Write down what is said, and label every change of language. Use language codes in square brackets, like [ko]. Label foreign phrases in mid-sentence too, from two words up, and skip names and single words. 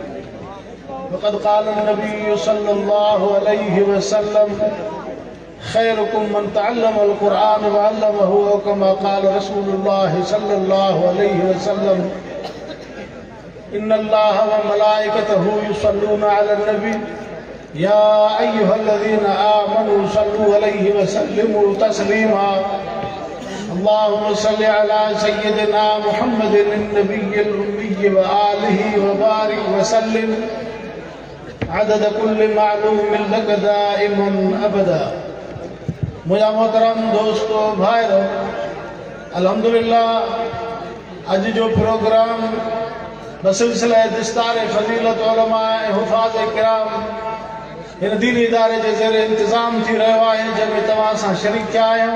[ar] وقد قال النبي صلى الله عليه وسلم خيركم من تعلم القرآن وعلمه وكما قال رسول الله صلى الله عليه وسلم إن الله وملائكته يصلون على النبي يا أيها الذين آمنوا صلوا عليه وسلموا تسليما. اللهم صل على سيدنا محمد النبي الأمي وآله وبارك وسلم عدد كل معلوم لك دائما أبدا. [sd] मुझा मोहतरम दोस्तों भाइयों, अल्हम्दुलिल्लाह अज जो प्रोग्राम बसिलसिला दिस्तार फजीलत उलमा हुफाज किराम इन दीनी इदारे जे ज़रिए इंतज़ाम थी रहियो आहे, जंहिंमें तव्हां सां शरीक थिया आहियूं।